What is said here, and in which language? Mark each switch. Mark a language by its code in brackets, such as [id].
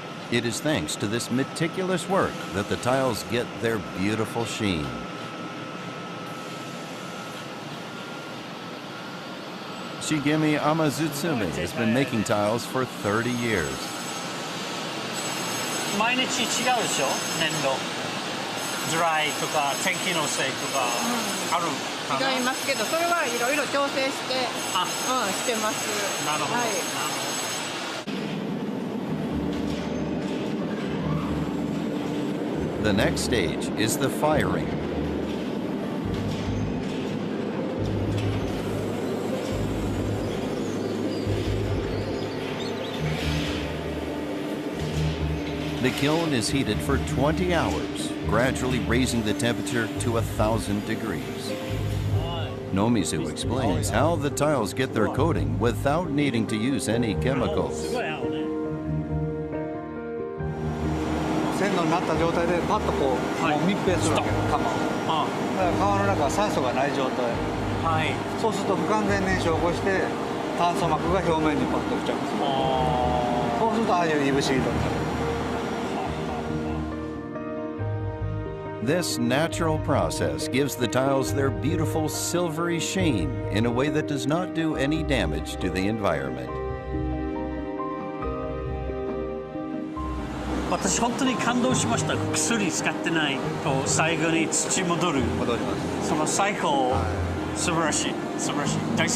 [en] It is thanks to this meticulous work that the tiles get their beautiful sheen. Shigemi Amazutsume has been making tiles for 30 years. [ja] 毎日違うでしょ、粘土。ドライとか天気のせいとかあるかな。違いますけど、それはいろいろ調整して、してます。なるほど。はい。 [en] The next stage is the firing. The kiln is heated for 20 hours, gradually raising the temperature to 1,000 degrees. Nomizu explains how the tiles get their coating without needing to use any chemicals. [ja] 線路になった状態でパッとこう、もう密閉するわけよ、釜を。だから釜の中は酸素がない状態。そうすると不完全燃焼を起こして炭素膜が表面にパッと付着する。そうするとああいういぶし色になる。 [en] This natural process gives the tiles their beautiful silvery sheen in a way that does not do any damage to the environment. [ja] 私本当に感動しました。薬使ってないと最後に土戻る。戻ります。そのサイクル、素晴らしい、素晴らしい、大好き。